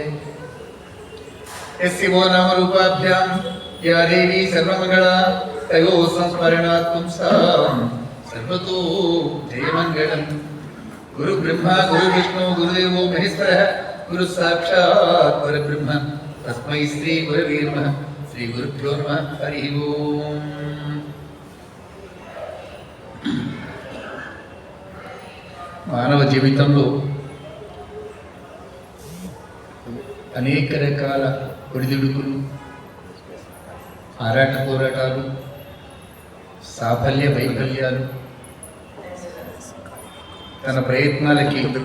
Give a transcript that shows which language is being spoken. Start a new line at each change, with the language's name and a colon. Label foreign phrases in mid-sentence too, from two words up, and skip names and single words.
Sanskrit: यस्य वो नामरूपाभ्यां या देवी सर्वमङ्गला तयोः संस्मरणात् पुंसां सर्वतो जयमङ्गलम्। गुरु ब्रह्मा गुरु विष्णु गुरुदेवो महेश्वरः गुरु साक्षात् परब्रह्म तस्मै श्री गुरवे नमः। श्री गुरुभ्यो नमः। हरि ओम्।
Telugu: మానవ జీవితంలో అనేక రకాల ఒడిదుడుకులు, ఆరాట పోరాటాలు, సాఫల్య వైఫల్యాలు, తన ప్రయత్నాలకి